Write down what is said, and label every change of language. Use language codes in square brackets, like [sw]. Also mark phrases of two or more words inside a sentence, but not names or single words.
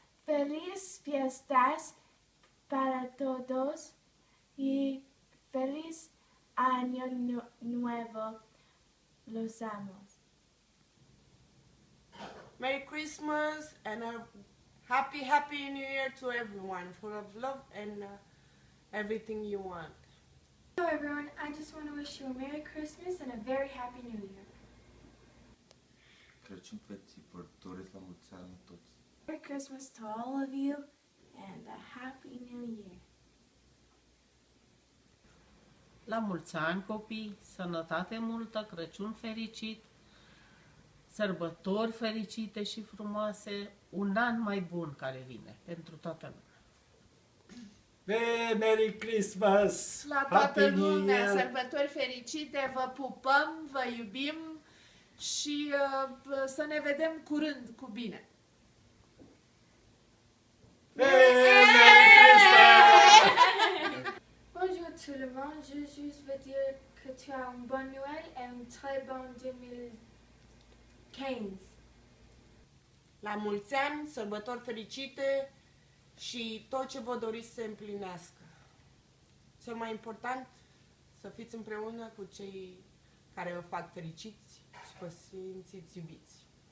[es] Feliz fiestas para todos y feliz año nuevo. Los amos. [en] Merry Christmas and a happy New Year to everyone, full of love and everything you want. Hello everyone, I just want to wish you a Merry Christmas and a very Happy New Year. [ro] Crăciun fericit, vă doresc la mulți ani toți. [en] Merry Christmas to all of you and a Happy New Year. [ro] La mulți ani, copii, sănătate multă, Crăciun fericit, sărbători fericite și frumoase, un an mai bun care vine pentru toată lumea. [en] Merry Christmas! [ro] La toată lumea, sărbători fericite, vă pupăm, vă iubim și să ne vedem curând cu bine. [fr] Bonjour tout le monde, je juste veux dire que tu as un bon Noël et un très bon 2015. [ro] La mulți ani, sărbători fericite și tot ce vă doriți să se împlinească. Cel mai important, să fiți împreună cu cei care vă fac fericiți și vă simțiți iubiți.